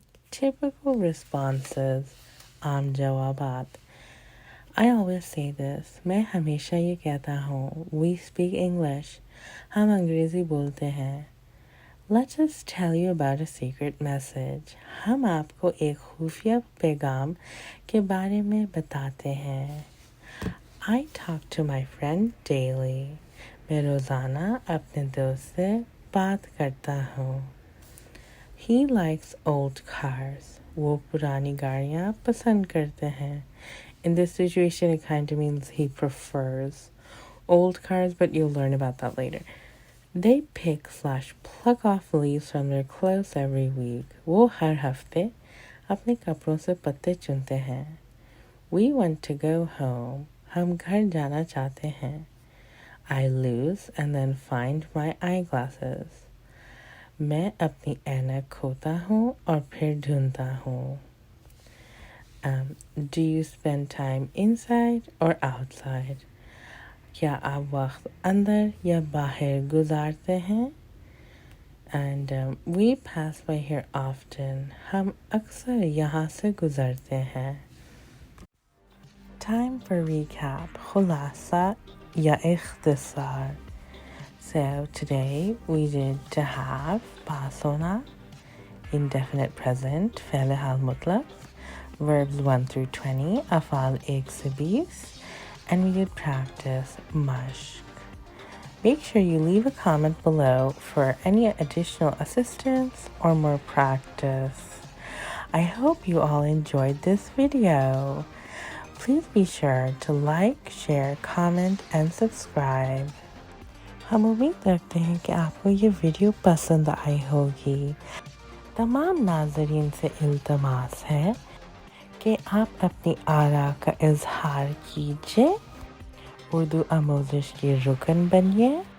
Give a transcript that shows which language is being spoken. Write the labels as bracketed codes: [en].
[en] Typical responses. [hi] Aam jawabat. [en] I always say this. [hi] मैं हमेशा ये कहता हूँ. [en] We speak English. [hi] हम अंग्रेजी बोलते हैं. [en] Let's just tell you about a secret message. [hi] हम आपको एक खुफिया पैगाम के बारे में बताते हैं. [en] I talk to my friend daily. [hi] मैं रोज़ाना अपने दोस्त से बात करता हूँ. [en] He likes old cars. [hi] वो पुरानी गाड़ियाँ पसंद करते हैं. [en] In this situation, it kind of means he prefers old cars, but you'll learn about that later. They pick / pluck off leaves from their clothes every week. [hi] वो हर हफ्ते अपने कपड़ों से पत्ते चुनते हैं. [en] We want to go home. [hi] हम घर जाना चाहते हैं. [en] I lose and then find my eyeglasses. [hi] मैं अपनी ऐनक खोता हूँ और फिर ढूंढता हूँ. [en] Do you spend time inside or outside? [hi] क्या आप वक्त अंदर या बाहर गुजारते हैं? [en] And we pass by here often. [hi] हम अक्सर यहाँ से गुजरते हैं. [en] Time for recap. [hi] खुलासा या इख्तिसार. [en] So today we did to have, passona, indefinite present, [hi] fe'l hal mutlaq, [en] verbs 1 through 20, [hi] afal 1 से 20, [en] and we did practice mushk. Make sure you leave a comment below for any additional assistance or more practice. I hope you all enjoyed this video. Please be sure to like, share, comment and subscribe. [hi] हम उम्मीद करते हैं कि आपको ये video पसंद आई होगी। तमाम नाज़रीन से इल्तमास है कि आप अपनी आरा का इजहार कीजिए, उर्दू आमोज़िश की रुकन बनिए।